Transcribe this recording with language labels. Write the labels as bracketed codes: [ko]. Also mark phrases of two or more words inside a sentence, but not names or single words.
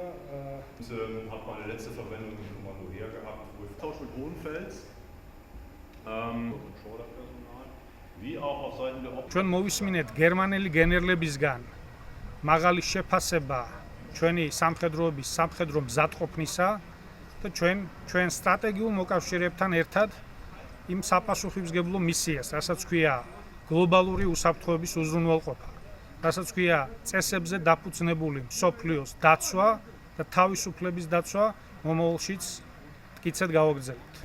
[de] Hat meine letzte Verwendung im Kommando her gehabt, Austausch mit Hohenfels, wie auch auf Seiten der [ka] ჩვენ მოვისმინეთ გერმანელი გენერლებისგან მაღალი შეფასება ჩვენი სამხედროების სამხედრო მზადყოფნისა და ჩვენ სტრატეგიულ მოკავშირეებთან ერთად იმ საპასუხისმგებლო მისიას, რასაც ქვია გლობალური უსაფრთხოების უზრუნველყოფა, რასაც ქვია წესებზე დაფუძნებული მსოფლიოს დაცვა და თავისუფლების დაცვა, მომავალშიც მტკიცედ გავაგრძელებთ.